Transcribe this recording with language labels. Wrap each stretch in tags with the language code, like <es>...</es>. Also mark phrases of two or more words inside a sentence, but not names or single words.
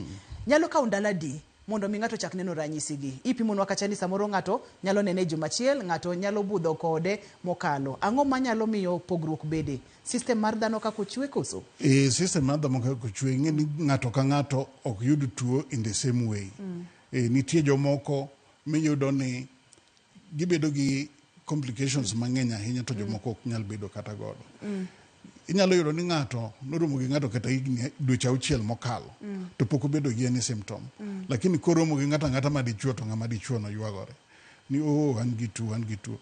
<luo>Nyalo kawo ndalo adi mondo mi ng'ato chak neno ranyisi gi. Ipimonwa kacha ni samoro ng'ato nyalo nene juma achiel, ng'ato nyalo budho kode mokalo. Ang'o manyalo miyo pogruok bede? System mar dhano kako chwe koso? System mar dhano kako chwe ng'eni ng'ato ka ng'ato ok yud tuo</luo> <en>in the same way.</en> <luo>Nitie jomoko miyudo ni gibedo gi complications mang'eny ahinya to jomoko ok nyal bedo kata godo. Inyalo yudo ni ng'ato noromo gi ng'ato kata dweche 6 mokalo to pok obedo gi</luo> <en>any symptom.</en> <luo>Lakini koromo gi ng'ata ma dichuo to ng'ama dichuo no ywagore ni an gi tuo.</luo>